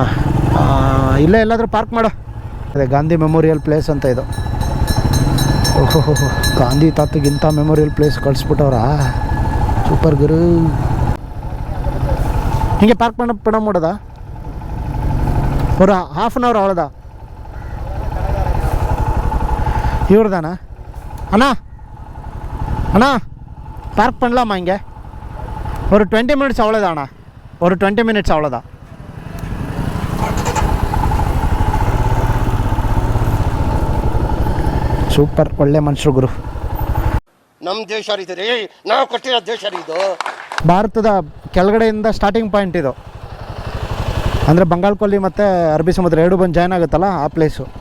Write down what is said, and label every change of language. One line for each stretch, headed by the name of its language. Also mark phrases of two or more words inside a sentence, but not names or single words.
Kannada: ಇಲ್ಲೇ ಎಲ್ಲಾದರೂ ಪಾರ್ಕ್ ಮಾಡು. ಅದೇ ಗಾಂಧಿ
English: memorial place
Kannada: ಅಂತ ಇದು. ಓಹೋ, ಗಾಂಧಿ ತಾತಗಿಂತ
English: memorial place
Kannada: ಕಳಿಸ್ಬಿಟ್ಟವ್ರಾ? ಸೂಪರ್ ಗುರು. ಹಿಂಗೆ ಪಾರ್ಕ್ ಮಾಡೋದಾ?
Tamil: ஒரு
English: half an hour
Tamil: அவ்வளோதான். இவர் தானே அண்ணா? அண்ணா பார்க் பண்ணலாமா இங்கே? ஒரு 20 மினிட்ஸ் அவ்வளோதான் அண்ணா, ஒரு 20 மினிட்ஸ் அவ்வளோதான்.
Kannada: ಸೂಪರ್, ಒಳ್ಳೆ ಮನುಷ್ಯರು ಗುರು. ನಮ್ಮ ದೇಶ ರೀ, ನಾವು ಕಟ್ಟಿರೋ ದೇಶ ಇದು. ಭಾರತದ ಕೆಳಗಡೆಯಿಂದ
English: starting point
Kannada: ಇದು. ಅಂದರೆ ಬಂಗಾಳ ಕೊಲ್ಲಿ ಮತ್ತು ಅರಬ್ಬಿ ಸಮುದ್ರ ಎರಡು ಬಂದು ಜಾಯ್ನ್ ಆಗುತ್ತಲ್ಲ ಆ ಪ್ಲೇಸು.